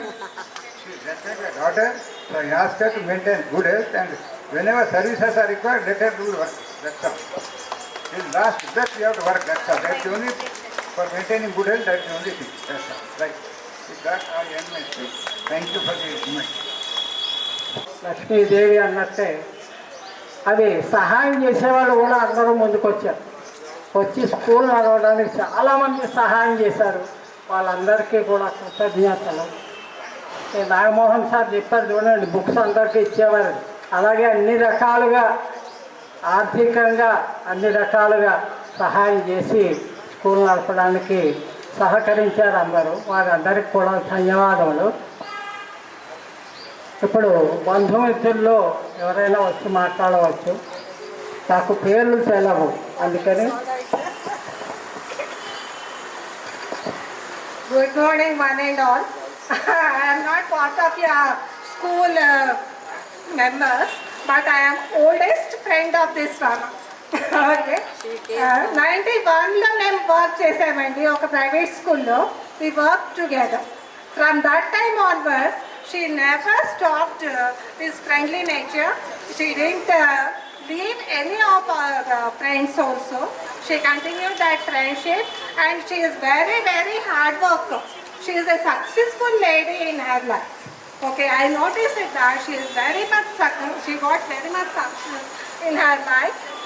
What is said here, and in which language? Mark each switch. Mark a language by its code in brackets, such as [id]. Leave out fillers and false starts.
[en] She is just like a daughter. So I ask her to maintain good health, and whenever services are required, let her do work. That's all. Till last breath we have to work. That's all. That's the only, for maintaining good health, that's the only thing. That's all. Right. With that I end my speech. Thank you for the moment. [te] Lakshmidevi అన్నట్టే అది సహాయం చేసేవాళ్ళు కూడా అందరూ ముందుకు వచ్చారు. వచ్చి school నడవడానికి చాలామంది సహాయం చేశారు. వాళ్ళందరికీ కూడా కృతజ్ఞతలు. నాగమోహన్ సార్ చెప్పారు చూడండి, బుక్స్ అందరికీ ఇచ్చేవారు. అలాగే అన్ని రకాలుగా ఆర్థికంగా అన్ని రకాలుగా సహాయం చేసి స్కూల్ నడపడానికి సహకరించారు అందరూ. వారందరికీ కూడా ధన్యవాదములు. ఇప్పుడు బంధుమిత్రుల్లో ఎవరైనా వచ్చి మాట్లాడవచ్చు. నాకు పేర్లు తెలవు, అందుకని. [en] Good morning, one and all. I am not part of your school members, but I am oldest friend of this one. Okay. [te] 91లో మేము వర్క్ చేసామండి ఒక ప్రైవేట్ స్కూల్లో. [en] We worked together. From that time onwards, she never stopped this friendly nature. She didn't leave any of our friends also. She continued that friendship, and she is very, very hard worker. She is a successful lady in her life. Okay, I noticed that she is very much she got very much success in her life.